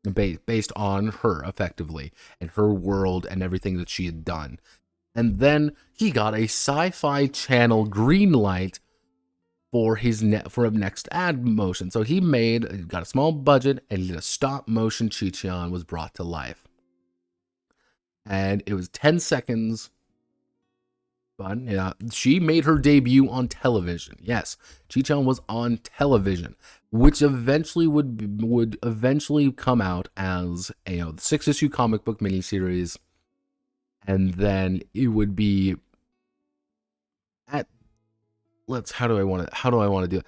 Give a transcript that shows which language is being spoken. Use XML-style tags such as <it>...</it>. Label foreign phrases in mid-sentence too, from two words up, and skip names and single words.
<en>based on her, effectively, and her world and everything that she had done. And then he got a Sci-Fi Channel green light for his for a next ad motion. So he got a small budget, and he did a stop motion. Chi-Chian was brought to life, and it was 10 seconds. Fun. Yeah, she made her debut on television. Yes, Chi-Chian was on television, which eventually would eventually come out as a 6-issue comic book miniseries, and then it would be at how do I want to do it?</en>